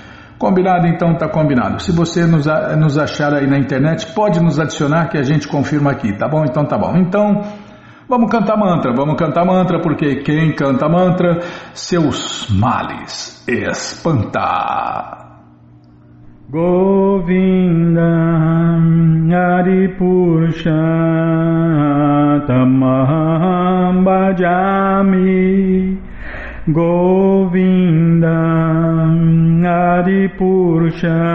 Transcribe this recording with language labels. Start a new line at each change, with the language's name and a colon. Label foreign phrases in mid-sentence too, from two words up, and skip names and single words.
Portuguese: Combinado? Então tá combinado. Se você nos achar aí na internet, pode nos adicionar que a gente confirma aqui, tá bom? Então tá bom. Então, vamos cantar mantra, porque quem canta mantra, seus males espanta.
Sanskrit: गोविन्द हरि पुरुष तमहम् भजामि गोविन्द हरि पुरुष